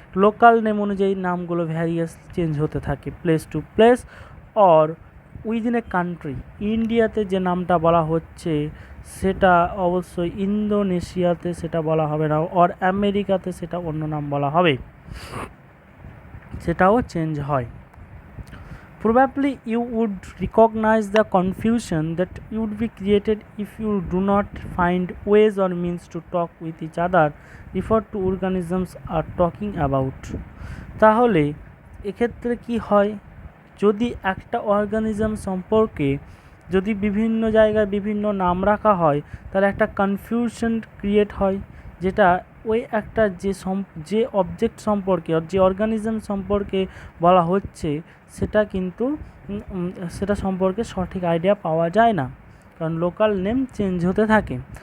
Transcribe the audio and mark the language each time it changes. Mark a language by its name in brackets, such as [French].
[Bangla] Local name অনুযায়ী নামগুলো various change হতে থাকে [English] Place to place or within a country. [Bangla] ইন্ডিয়াতে যে নামটা বলা হচ্ছে সেটা অবশ্যই ইন্দোনেশিয়াতে সেটা বলা হবে না, অর আমেরিকাতে সেটা অন্য নাম বলা হবে, সেটাও চেঞ্জ হয়। [English] Probably you would recognize the confusion that would be created if you do not find ways or means to talk with each other refer to organisms are talking about. [Bangla] তাহলে এক্ষেত্রে কি হয়, যদি একটা অর্গানিজম সম্পর্কে যদি বিভিন্ন জায়গায় বিভিন্ন নাম রাখা হয় তাহলে একটা কনফিউশন ক্রিয়েট হয়, যেটা ওই একটা যে অবজেক্ট সম্পর্কে যে অর্গানিজম সম্পর্কে বলা হচ্ছে সেটা কিন্তু সেটা সম্পর্কে সঠিক আইডিয়া পাওয়া যায় না, কারণ লোকাল নেম চেঞ্জ হতে থাকে।